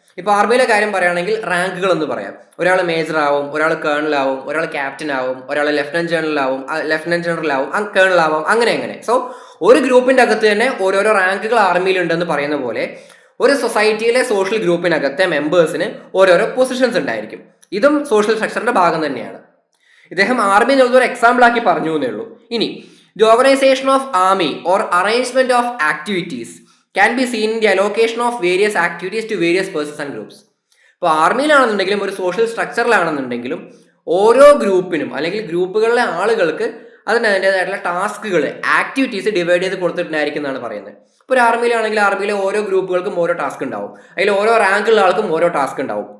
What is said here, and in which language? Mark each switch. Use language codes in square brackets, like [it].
[ml] ഇപ്പൊ ആർമിയിലെ കാര്യം പറയുകയാണെങ്കിൽ റാങ്കുകൾ എന്ന് പറയാം. ഒരാൾ മേജർ ആവും, ഒരാൾ കേണൽ ആവും, ഒരാൾ ക്യാപ്റ്റൻ ആവും, ഒരാൾ ലെഫ്റ്റനന്റ് ജനറൽ ആവും, കേണൽ ആവും, അങ്ങനെ. സോ ഒരു ഗ്രൂപ്പിന്റെ അകത്ത് തന്നെ ഓരോരോ റാങ്കുകൾ ആർമിയിലുണ്ടെന്ന് പറയുന്ന പോലെ ഒരു സൊസൈറ്റിയിലെ സോഷ്യൽ ഗ്രൂപ്പിനകത്തെ മെമ്പേഴ്സിന് ഓരോരോ പൊസിഷൻസ് ഉണ്ടായിരിക്കും. ഇതും സോഷ്യൽ സ്ട്രക്ചറിന്റെ ഭാഗം തന്നെയാണ്. ഇദ്ദേഹം ആർമി എന്നുള്ളത് ഒരു എക്സാമ്പിൾ ആക്കി പറഞ്ഞു എന്നേ ഉള്ളൂ. [en] ഇനി the organisation of army or arrangement of activities can be seen in the allocation of various activities to various persons and groups. [ml] ഇപ്പോൾ ആർമിയിലാണെന്നുണ്ടെങ്കിലും ഒരു സോഷ്യൽ സ്ട്രക്ചറിലാണെന്നുണ്ടെങ്കിലും ഓരോ ഗ്രൂപ്പിനും അല്ലെങ്കിൽ ഗ്രൂപ്പുകളിലെ ആളുകൾക്ക് അതിൻ്റെതായിട്ടുള്ള ടാസ്കുകൾ, ആക്ടിവിറ്റീസ് ഡിവൈഡ് ചെയ്ത് കൊടുത്തിട്ടുണ്ടായിരിക്കും എന്നാണ് പറയുന്നത്. ഇപ്പോൾ ഒരു ആർമിയിലാണെങ്കിൽ ആർമിയിലെ ഓരോ ഗ്രൂപ്പുകൾക്കും ഓരോ ടാസ്ക് ഉണ്ടാവും, അതിൽ ഓരോ റാങ്കുള്ള ആൾക്കും ഓരോ ടാസ്ക് ഉണ്ടാവും.